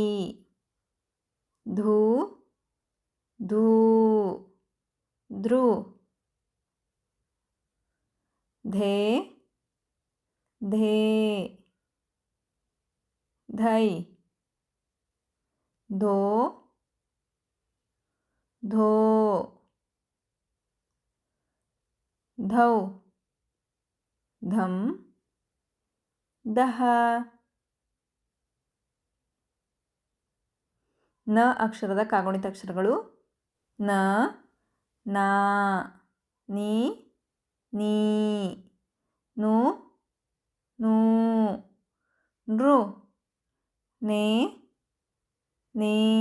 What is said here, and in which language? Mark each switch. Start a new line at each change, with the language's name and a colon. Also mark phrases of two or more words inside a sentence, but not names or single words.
Kannada: ಧೂ ಧೂ ಧೃ ಧೇ ಧೇ ಧೈ ಧೋ ಧೋ ಧೌ ಧಂ ದಹ. ನ ಅಕ್ಷರದ ಕಾಗುಣಿತಾಕ್ಷರಗಳು ನ ನಾ ನೀ ನೀ ನು ನೂ ನೃ ನೇ ನೇ